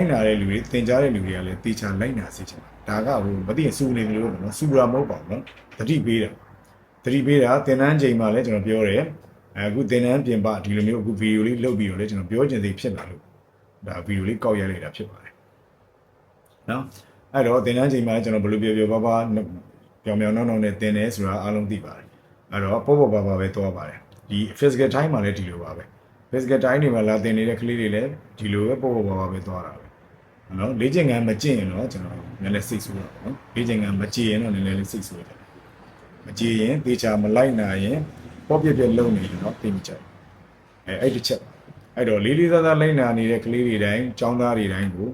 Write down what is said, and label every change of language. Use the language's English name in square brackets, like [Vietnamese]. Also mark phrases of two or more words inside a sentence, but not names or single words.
[Burmese] နာတဲ့လူတွေသင်ကြားတဲ့လူတွေကလည်းတေချာလိုက်နာစေချင်ပါတယ်ဒါကမသိရင်စူနေတယ်လို့ပေါ့နော်စူတာမဟုတ်ပါဘူးเนาะတတိပေးတာသင်တန်းချိန်မှာလည်းကျွန်တော်ပြောတယ်အခုသင်တန်းပြင်ပဒီလိုမျိုးအခုဗီဒီယိုလေးလုပ်ပြီးတော့လည်းကျွန်တော်ပြောချင်သေးဖြစ်လာလို့ဒါဗီဒီယိုလေးကောက်ရလိုက်တာဖြစ်ပါတယ်နော် အဲ့တော့သင်တန်းချိန်မှာကျွန်တော်ဘယ်လိုပြောပါပြောင်နောက်နဲ့သင်တယ်ဆိုတာအားလုံးသိပါတယ်အဲ့တော့ပေါ့ပါပဲသွားပါတယ်ဒီ [English] physical time [Burmese] မှာလည်းဒီလိုပါပဲ [English] physical time [Burmese] တွေမှာလာသင်နေတဲ့ကလေးတွေလည်းဒီလိုပဲပေါ့ပါ ပဲသွားတာပဲနော်လေ့ကျင့်ခန်းမကျင့်ရင်တော့ကျွန်တော်နည်းနည်းစိတ်ဆိုးတာပေါ့နော်လေ့ကျင့်ခန်းမကြည့်ရင်တော့နည်းနည်းလေးစိတ်ဆိုးတယ်မကြည့်ရင်တေချာမလိုက်နိုင် ရင်ပေါ့ပြလုံးနေရင်တော့သိမကြဘူးအဲ့ဒီချက်အဲ့တော့လေးစားလိုက်နာနေတဲ့ကလေးတွေတိုင်းចောင်းသားတွေတိုင်းကို